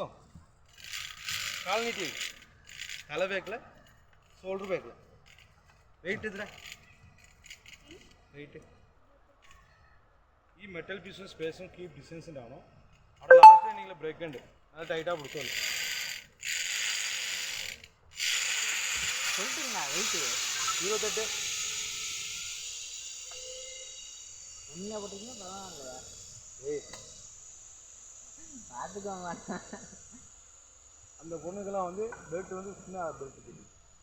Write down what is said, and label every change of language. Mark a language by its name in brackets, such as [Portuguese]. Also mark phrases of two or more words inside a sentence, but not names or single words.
[Malayalam] കാൽ നീട്ടി, തല ബേക്കിൽ, ഷോൾഡർ ബേക്കിൽ. വെയിറ്റ് എത്ര? വെയിറ്റ് ഈ [English] metal piece [Malayalam] സ്പേസും [English] keep distance [Malayalam] ആണോ? അവിടെ ലാസ്റ്റ് നിങ്ങൾ ബ്രേക്ക് ഉണ്ട്, അത് ടൈറ്റാണ് പിടിച്ചോളൂ. [Tamil] வெயிட்டு 28 உண்மையாக போட்டிங்கன்னா பரவாயில்லையா? ஏய் பார்த்துக்கோங்க. அந்த பொண்ணுக்கெல்லாம் வந்து பெல்ட் வந்து சின்ன பெல்ட்